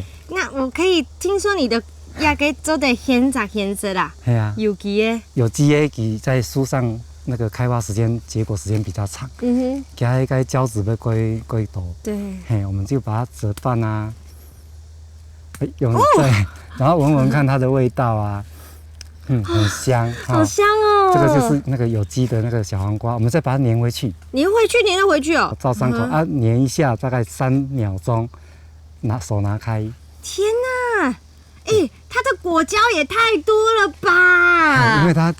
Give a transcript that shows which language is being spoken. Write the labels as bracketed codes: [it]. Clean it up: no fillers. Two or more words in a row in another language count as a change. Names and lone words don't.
[zh] 那我可以聽說你的也給做得很早啦。係啊。有機的。有機的在樹上那個開花時間、結果時間比較長。給它一個膠質的歸多。對。我們就把它折斷啊。對，然後聞聞看它的味道啊。很香，好香哦！這個就是那個有機的那個小黃瓜，我們再把它粘回去。粘得回去哦。照傷口啊，粘一下，大概3秒鐘，手拿開。天哪，它的果膠也太多了吧！